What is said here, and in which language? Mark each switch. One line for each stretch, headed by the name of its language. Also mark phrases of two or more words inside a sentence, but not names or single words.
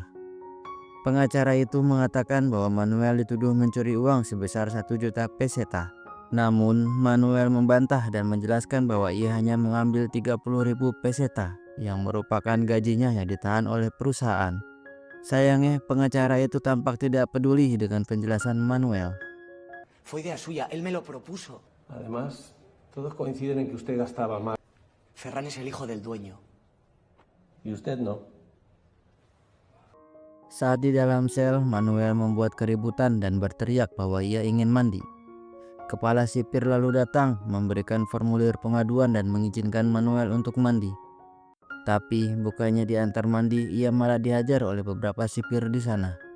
Indonesian: Pengacara itu mengatakan bahwa Manuel dituduh mencuri uang sebesar 1 juta peseta. Namun Manuel membantah dan menjelaskan bahwa ia hanya mengambil 30.000 peseta yang merupakan gajinya yang ditahan oleh perusahaan. Sayangnya pengacara itu tampak tidak peduli dengan penjelasan Manuel.
Spanish: Fue idea suya, él me lo propuso. Además, todos coinciden en que usted gastaba más. Ferran es el hijo del dueño. Y usted no.
Indonesian: Saat di dalam sel, Manuel membuat keributan dan berteriak bahwa ia ingin mandi. Kepala sipir lalu datang, memberikan formulir pengaduan dan mengizinkan Manuel untuk mandi. Tapi bukannya diantar mandi, ia malah dihajar oleh beberapa sipir di sana.